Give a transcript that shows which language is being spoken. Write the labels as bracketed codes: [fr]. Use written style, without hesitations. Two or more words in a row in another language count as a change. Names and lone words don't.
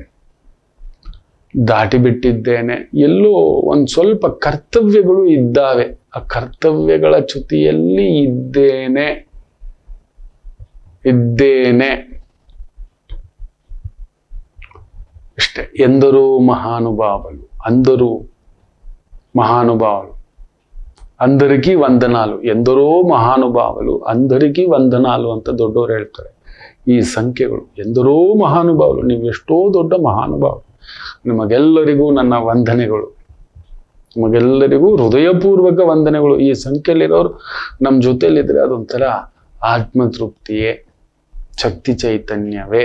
[kn] ದಾಟಿ ಬಿಟ್ಟಿದ್ದೇನೆ. ಎಲ್ಲೋ ಒಂದು ಸ್ವಲ್ಪ ಕರ್ತವ್ಯಗಳು ಇದ್ದಾವೆ. ಆ ಕರ್ತವ್ಯಗಳ ಚ್ಯುತಿಯಲ್ಲಿ ಇದ್ದೇನೆ. ಅಷ್ಟೇ. [te] ఎందరో మహానుభావులు, అందరికీ వందనాలు. ఎందరో మహానుభావులు, అందరికీ వందనాలు [kn] ಅಂತ ದೊಡ್ಡವರು ಹೇಳ್ತಾರೆ. ಈ ಸಂಖ್ಯೆಗಳು [te] ఎందరో మహానుభావులు, [kn] ನೀವು ಎಷ್ಟೋ ದೊಡ್ಡ ಮಹಾನುಭಾವರು, ನಿಮಗೆಲ್ಲರಿಗೂ ನನ್ನ ವಂದನೆಗಳು, ನಿಮಗೆಲ್ಲರಿಗೂ ಹೃದಯಪೂರ್ವಕ ವಂದನೆಗಳು. ಈ ಸಂಖ್ಯೆಯಲ್ಲಿರೋರು ನಮ್ಮ ಜೊತೆಯಲ್ಲಿದ್ರೆ ಅದೊಂಥರ ಆತ್ಮತೃಪ್ತಿಯೇ, ಶಕ್ತಿ ಚೈತನ್ಯವೇ.